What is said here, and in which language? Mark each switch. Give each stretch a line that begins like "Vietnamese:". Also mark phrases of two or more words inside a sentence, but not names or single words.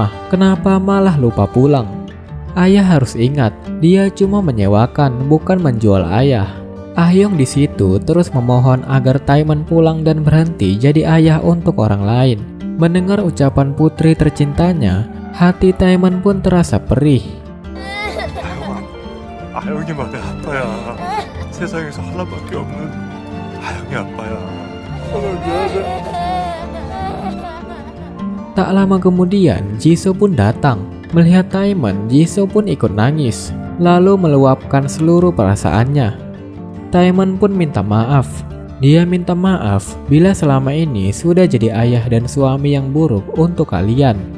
Indonesian: Kenapa malah lupa pulang? Ayah harus ingat, dia cuma menyewakan, bukan menjual ayah. Ah-hyung di situ terus memohon agar Taeman pulang dan berhenti jadi ayah untuk orang lain. Mendengar ucapan putri tercintanya, hati Taeman pun terasa perih.
Korean: 아영이 말이 아빠야. 세상에서 하나밖에 없는 아영이 아빠야.
Indonesian: Tak lama kemudian, Jisoo pun datang. Melihat Taeman, Jisoo pun ikut nangis, lalu meluapkan seluruh perasaannya. Taeman pun minta maaf. Dia minta maaf bila selama ini sudah jadi ayah dan suami yang buruk untuk kalian.